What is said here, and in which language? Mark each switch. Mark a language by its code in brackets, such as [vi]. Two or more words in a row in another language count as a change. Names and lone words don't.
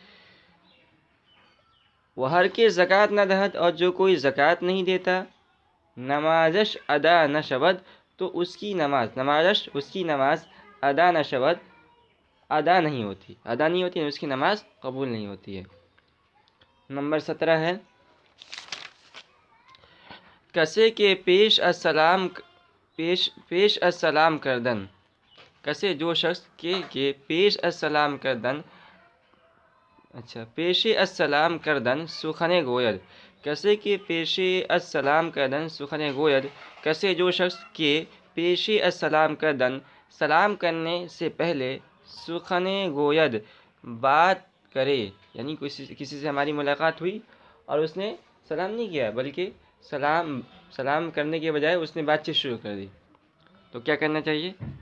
[ur] وہ [fa] ہر کے زکوٰۃ نہ دہد، [ur] اور جو کوئی زکوٰۃ نہیں دیتا، [fa] نمازش ادا نہ شود، [ur] تو اس کی [fa] نماز ادا نہ شود، [ur] ادا نہیں ہوتی، اس کی نماز قبول نہیں ہوتی ہے۔ نمبر 17 ہے [fa] کسے کے پیش السلام کردن، کسے [ur] جو شخص [fa] کے پیش السلام کردن، پیش السلام کردن سخن گوید، کسے کے پیش السلام کردن سخن گوید، [ur] کسے جو شخص [fa] کے پیش السلام کردن، [ur] سلام کرنے سے پہلے، [fa] سخن گوید [ur] بات کرے، یعنی کسی سے ہماری ملاقات ہوئی اور اس نے سلام نہیں کیا بلکہ سلام کرنے کے بجائے اس نے بات چیت شروع کر دی، تو کیا کرنا چاہیے؟